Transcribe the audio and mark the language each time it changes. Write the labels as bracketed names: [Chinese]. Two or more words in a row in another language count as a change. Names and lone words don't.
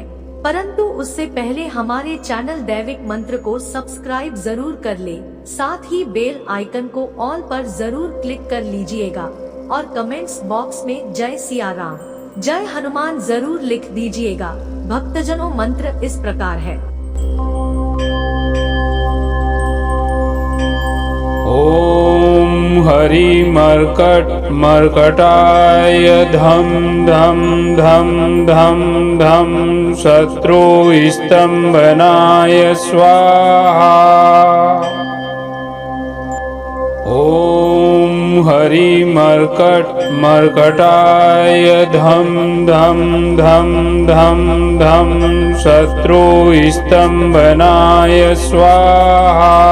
[Hindi] परंतु उससे पहले हमारे चैनल दैविक मंत्र को सब्सक्राइब जरूर कर ले, साथ ही [English] bell icon [Hindi] को ऑल पर जरूर क्लिक कर लीजिएगा और [English] comments box [Hindi] में जय सिया राम, जय हनुमान जरूर लिख दीजिएगा। भक्तजनों, मंत्र इस प्रकार है। [Sanskrit] ओम हरि मर्कट मर्कटाय धम धम धम धम धम शत्रु स्तंभनाय स्वाहा। ओम हरि मर्कट मर्कटाय धम धम धम धम धम शत्रु स्तंभनाय स्वाहा।